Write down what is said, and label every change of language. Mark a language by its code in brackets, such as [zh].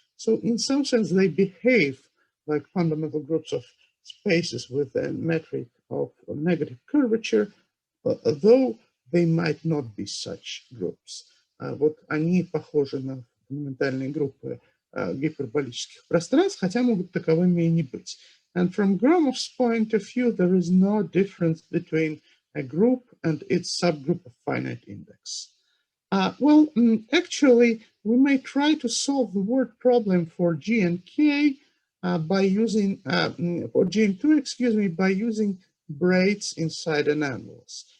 [en] So in some sense, they behave like fundamental groups of spaces with a metric of negative curvature, though they might not be such groups. [ru] Вот они похожи на фундаментальные группы гиперболических пространств, хотя могут таковыми и не быть. [en] And from Gromov's point of view, there is no difference between a group and its subgroup of finite index. Actually, we may try to solve the word problem for G and K by using, for G and 2, excuse me, by using braids inside an annulus.